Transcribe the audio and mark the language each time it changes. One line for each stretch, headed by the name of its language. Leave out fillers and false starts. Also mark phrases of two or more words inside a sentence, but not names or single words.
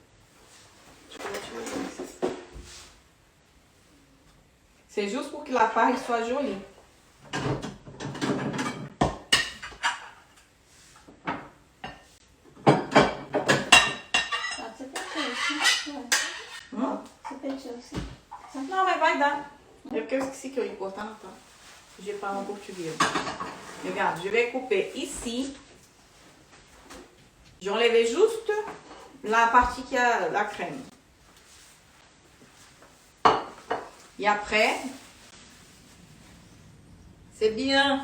French: C'est juste pour que la pâte soit jolie. Ah, c'est petit aussi. Ouais. C'est petit aussi.
Portuguese: Não, mas vai dar. É porque eu esqueci que eu ia cortar, tá?
French: Je parle en portugais. Regarde, je vais couper ici. J'ai enlevé juste la partie qui a la crème. Et après, c'est bien.